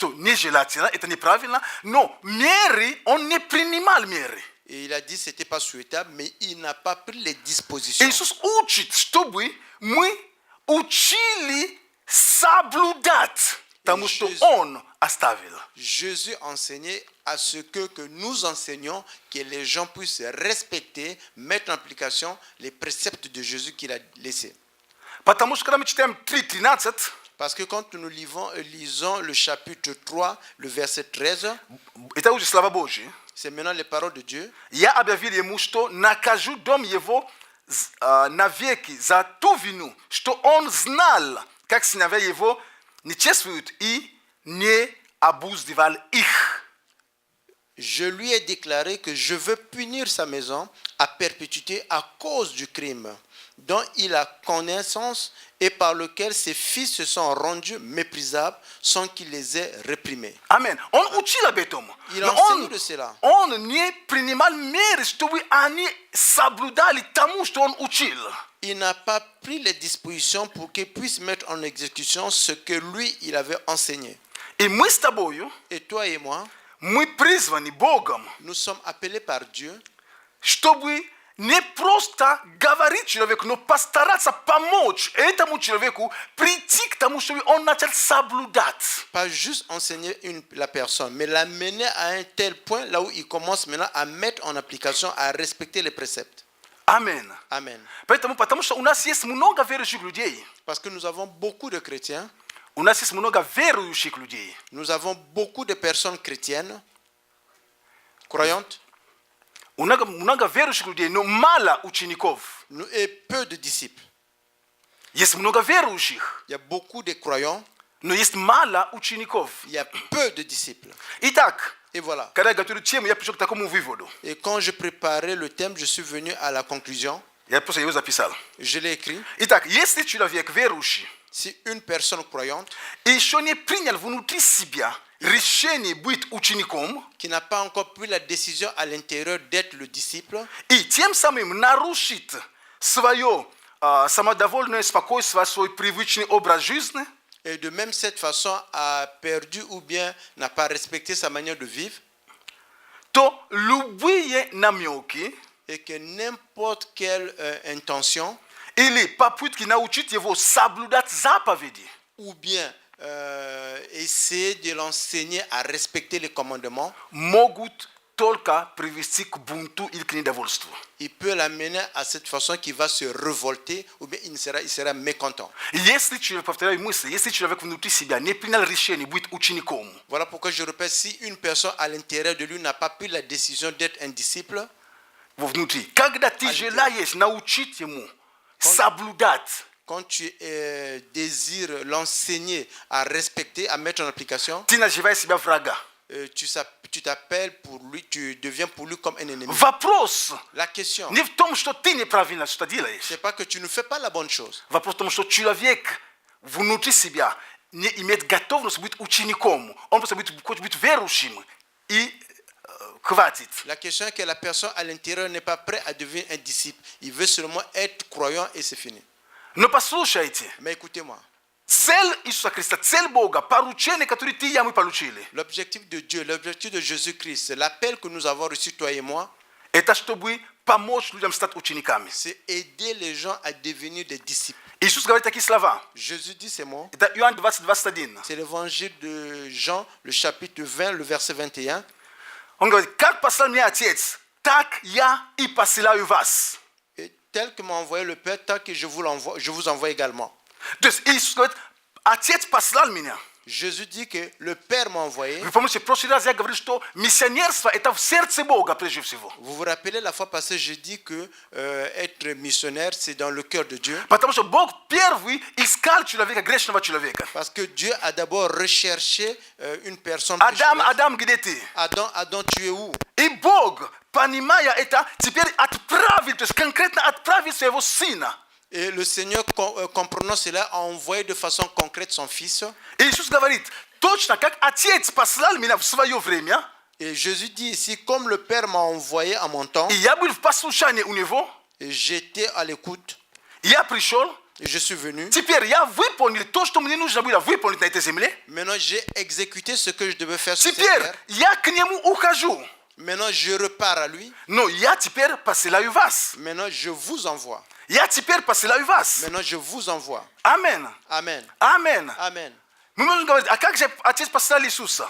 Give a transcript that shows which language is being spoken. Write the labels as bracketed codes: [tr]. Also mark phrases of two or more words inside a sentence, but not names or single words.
[ru] что нежелательно, это неправильно, но меры, он не принимал меры. [fr] Et il a dit que ce n'était pas souhaitable, mais il n'a pas pris les dispositions. [ru] Иисус учит, чтобы мы учили соблюдать тому, что Иисус- Он оставил. [fr] Jésus enseignait à ce que nous enseignons, que les gens puissent respecter, mettre en application les préceptes de Jésus qu'il a laissés. [ru] Потому что, когда мы читаем 3:13, [fr] Parce que quand nous lisons le chapitre 3, le verset 13, [ru] это уже слова Божьи, [fr] c'est maintenant les paroles de Dieu. [ru] я объявил ему, что накажу дом его навеки за ту вину, что он знал, как сыновья его не чествуют и не обуздывал их. [fr] Je lui ai déclaré que je veux punir sa maison à perpétuité à cause du crime dont il a connaissance et par lequel ses fils se sont rendus méprisables sans qu'il les ait réprimés. [ru] Амен. Он учил об этом. [fr] Il [ru] Но [fr] enseigne de cela. [ru] он не принимал меры, чтобы они соблюдали тому, что он учил. [fr] Il n'a pas pris les dispositions pour qu'il puisse mettre en exécution ce que lui, il avait enseigné. [ru] И мы с тобою, [fr] Et toi et moi, [ru] мы призваны Богом, [fr] nous sommes appelés par Dieu [ru] чтобы не просто говорить человеку, но постараться помочь этому человеку прийти к тому, чтобы он начал соблюдать. [fr] pas juste enseigner la personne, mais l'amener à un tel point là où il commence maintenant à mettre en application, à respecter les préceptes. [ru] Амен. [fr] Amen. [ru] Потому что у нас есть много верующих людей. [fr] Parce que nous avons beaucoup de chrétiens, [ru] У нас есть много верующих людей. [fr] nous avons beaucoup de personnes chrétiennes, croyantes, [ru] Много верующих людей, но мало учеников. [fr] et peu de disciples. [ru] Есть много верующих, [fr] Il y a beaucoup de croyants, [ru] но есть мало учеников. [fr] il y a peu de disciples. [ru] Итак, [fr] Et voilà. [ru] когда я готовлю тему, я пришел к такому выводу. [fr] Et quand je préparais le thème, je suis venu à la conclusion. [ru] Я просто его записал. [fr] Je l'ai écrit. [ru] Итак, если человек верующий, [fr] Si une personne croyante [ru] и еще не принял внутри себя решение быть учеником, [fr] qui n'a pas encore pris la décision à l'intérieur d'être le disciple, [ru] и тем самым нарушит свое самодовольное спокойство, свой привычный образ жизни. [fr] et de même cette façon a perdu ou bien n'a pas respecté sa manière de vivre, [ru] То любые намеки [fr] et que n'importe quelle intention [ru] или попытки научить его соблюдать заповеди [fr] ou bien essayer de l'enseigner à respecter les commandements, [ru] могут только привести к бунту или к недовольству. [fr] il peut l'amener à cette façon qu'il va se révolter ou bien il sera mécontent. [ru] Если человек, повторяю мысль, если человек внутри себя не принял решение быть учеником, [fr] Voilà pourquoi je répète, si une personne à l'intérieur de lui n'a pas pris la décision d'être un disciple, [ru] внутри, когда ты желаешь научить ему соблюдать, [fr] quand tu désires l'enseigner à respecter, à mettre en application, [ru] ты называешь себя врага. [fr] tu t'appelles pour lui, tu deviens pour lui comme un ennemi. [ru] Вопрос [fr] La question, [ru] не в том, что ты неправильно что делаешь. [fr] c'est pas que tu ne fais pas la bonne chose. [ru] Вопрос в том, что человек внутри себя не имеет готовность быть учеником. Он просто хочет быть верующим. И хватит. [fr] La question est que la personne à l'intérieur n'est pas prête à devenir un disciple. Il veut seulement être croyant et c'est fini. [ru] Но послушайте, [fr] Mais écoutez-moi, [ru] цель Иисуса Христа, цель Бога, поручение, которое ты и я мы получили, [fr] l'objectif de Dieu, l'objectif de Jésus-Christ, l'appel que nous avons reçu, toi et moi, [ru] это чтобы помочь людям стать учениками. [fr] c'est aider les gens à devenir des disciples. [ru] Иисус говорит такие слова. [fr] Jésus dit ces mots. [ru] Это Иоанн 20, 21. [fr] C'est l'évangile de Jean, le chapitre 20, le verset 21. [ru] Он говорит, как послал меня Отец, так я и посылаю вас. [fr] Et tel que m'a envoyé le Père, tel que je vous envoie également. [ru] То есть Иисус говорит, Отец послал меня. [fr] Jésus dit que le Père m'a envoyé. [ru] Вы помните, в прошлый раз я говорил, что миссионерство это в сердце Бога прежде всего. [fr] Vous vous rappelez la fois passée, j'ai dit que être missionnaire, c'est dans le cœur de Dieu. [ru] Потому что Бог первый искал человека, грешного человека. [fr] Parce que Dieu a d'abord recherché une personne [ru] Адам, [fr] pécheresse. [ru] Адам, где ты? [fr] Adam, tu es où? [ru] И Бог, понимая это, теперь отправил, то есть конкретно отправил своего сына. [fr] Et le Seigneur, comprenant cela, a envoyé de façon concrète son Fils. [ru] И Иисус говорит, точно как Отец послал меня в свое время, [fr] Et Jésus dit ici, comme le Père m'a envoyé à mon temps, [ru] и я был в послушании у него, [fr] et j'étais à l'écoute, [ru] я пришел, [fr] et je suis venu. [ru] теперь я выполнил то, что мне нужно было выполнить на этой земле. [fr] Maintenant, j'ai exécuté ce que je devais faire sur cette [ru] Теперь [fr] terre. [ru] я к нему ухожу. [fr] Maintenant, je repars à lui. [ru] Но я теперь посылаю вас. [fr] Maintenant, je vous envoie. [ru] Я теперь посылаю вас. [fr] Maintenant, je vous envoie. [ru] Амен. [fr] Amen. [ru] Амен. [fr] Amen. [ru] Мы можем говорить, а как же Отец послал Иисуса?